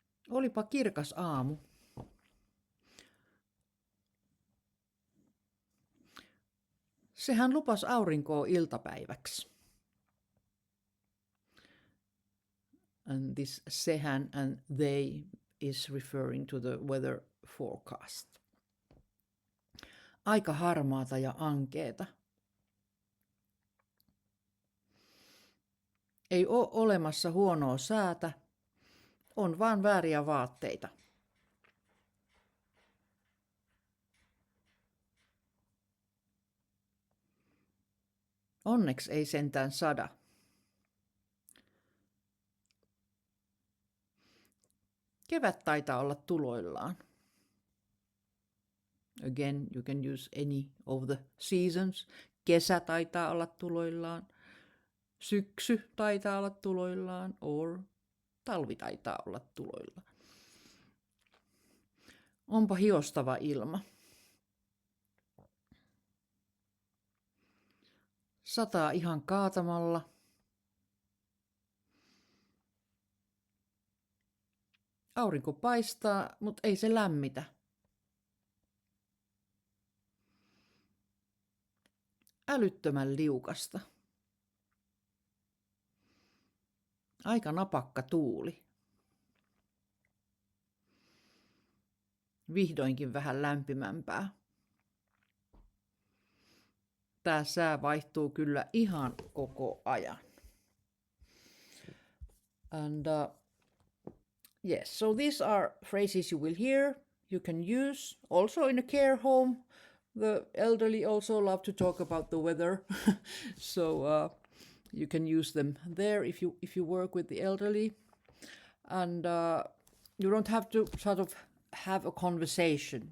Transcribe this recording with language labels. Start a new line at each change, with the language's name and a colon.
Finnish: Olipa kirkas aamu. Sehän lupas aurinkoa iltapäiväksi.
English: And this sehän and they is referring to the weather forecast.
Finnish: Aika harmaata ja ankeeta. Ei ole olemassa huonoa säätä, on vaan vääriä vaatteita. Onneksi ei sentään sada. Kevät taitaa olla tuloillaan.
English: Again, you can use any of the seasons.
Finnish: Kesä taitaa olla tuloillaan. Syksy taitaa olla tuloillaan. Or talvi taitaa olla tuloillaan. Onpa hiostava ilma. Sataa ihan kaatamalla. Aurinko paistaa, mutta ei se lämmitä. Älyttömän liukasta. Aika napakka tuuli. Vihdoinkin vähän lämpimämpää. Tää sää vaihtuu kyllä ihan koko ajan.
English: And yes, so these are phrases you will hear, you can use also in a care home. The elderly also love to talk about the weather, so you can use them there if you work with the elderly, and you don't have to sort of have a conversation.